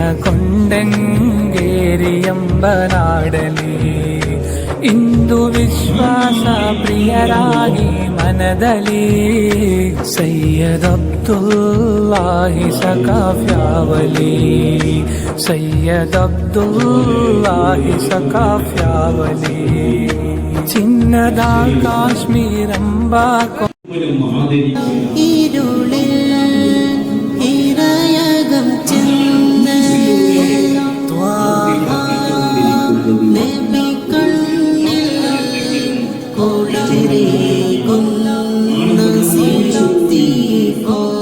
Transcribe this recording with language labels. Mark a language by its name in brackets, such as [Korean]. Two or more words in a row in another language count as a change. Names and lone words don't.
[Kannada] ಕೊಂಡಂಗೇರಿಯಂಬ ನಾಡಲಿ ಇಂದು ವಿಶ್ವಾಸ ಪ್ರಿಯರಾಗಿ ಮನದಲ್ಲಿ ಸೈಯದ್ ಅಬ್ದುಲ್ಲಾಹಿ ಸಕಾಫ್ಯಾವಲಿ ಸೈಯದ್ ಅಬ್ದುಲ್ಲಾಹಿ ಸಕಾಫ್ಯಾವಲಿ ಚಿನ್ನದ ಕಾಶ್ಮೀರಂಬ [Malayalam] ഇരുളിൽ ഇരയകം ചെന്ന ത്വാഹ നബി കണ്ണിൽ കുളിരേകുന്ന സിദ്ദീഖോ